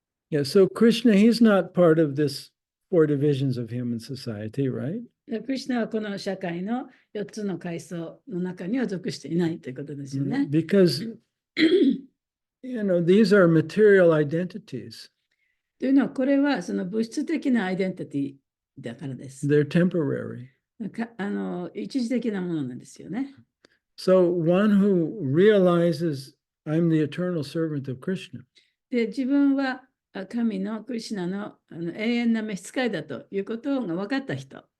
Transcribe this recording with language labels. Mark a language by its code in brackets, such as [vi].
[en] Yeah, so Krishna, he's not part of this four divisions of human society, right? [ja] クリシュナはこの社会の4つの階層の中には属していないということですよね。 [en] Because, these are material identities. [ja] というのは、これはその物質的なアイデンティティだからです。 [en] They're temporary. [ja] 一時的なものなんですよね。 [en] So one who realizes I'm the eternal servant of Krishna. [ja] で、自分は神のクリシュナの永遠な召使いだということが分かった人。